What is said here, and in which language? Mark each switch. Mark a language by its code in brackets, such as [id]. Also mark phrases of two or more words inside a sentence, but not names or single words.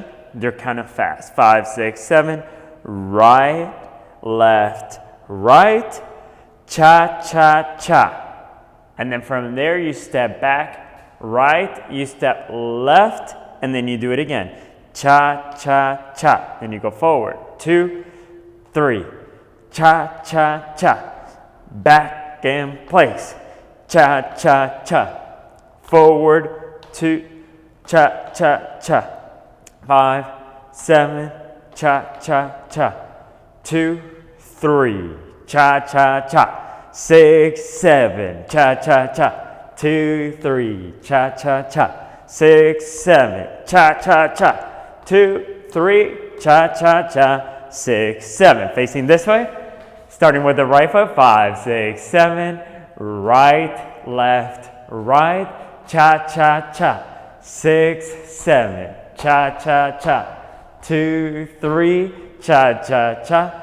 [en] They're kind of fast. 5, 6, 7, right, left, right, cha-cha-cha. And then from there you step back, right, you step left, and then you do it again. Cha-cha-cha. Then you go forward. 2, 3, cha-cha-cha. Back in place. Cha-cha-cha. Forward, 2, cha-cha-cha. 5, 7, cha-cha-cha. 2, 3, cha-cha-cha. 6, 7, cha-cha-cha. 2, 3, cha-cha-cha. 6, 7, cha-cha-cha. 2, 3, cha-cha-cha. 6, 7. Facing this way. Starting with the right foot. 5, 6, 7. Right, left, right. Cha-cha-cha. 6, 7, cha-cha-cha. 2, 3, cha-cha-cha.